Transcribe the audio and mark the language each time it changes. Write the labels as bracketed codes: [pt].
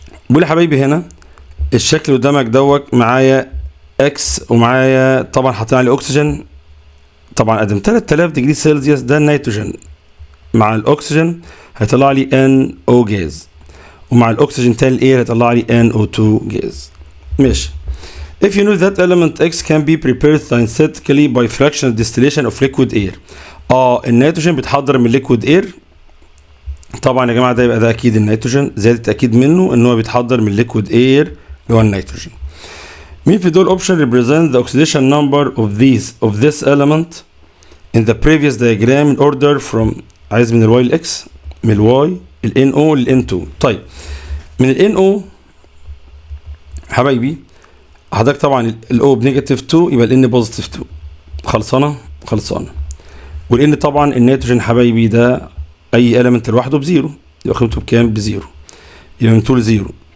[ar] بقول يا حبايبي هنا الشكل اللي قدامك دوت معايا اكس ومعايا طبعا حاطين عليه اكسجين. طبعا ادم 3000 ديجري سيلسيوس ده النيتروجين، مع الاكسجين هيطلع لي NO جاز، ومع الاكسجين تاني الاير هيطلع لي NO2 جاز. ماشي. [en] If you know that element X can be prepared synthetically by fractional distillation of liquid air. [ar] النيتروجين بيتحضر من liquid air. طبعا يا جماعه ده يبقى ده اكيد النيتروجين، زائد التاكيد منه ان هو بيتحضر من liquid air اللي هو النيتروجين. مين في دول [en] option represent the oxidation number of this element in the previous diagram in order from، [ar] عايز من الواي للاكس، من الواي الNO للN2. طيب من ال NO حبايبي حضرتك طبعا ال O بنيجاتيف 2 يبقى ال N بوزيتيف 2. خلصانة. وال N طبعا النيتروجين حبايبي ده أي إيلمنت لوحده بزيرو، يبقى قيمته بكام؟ بزيرو. يبقى من 2 ل0.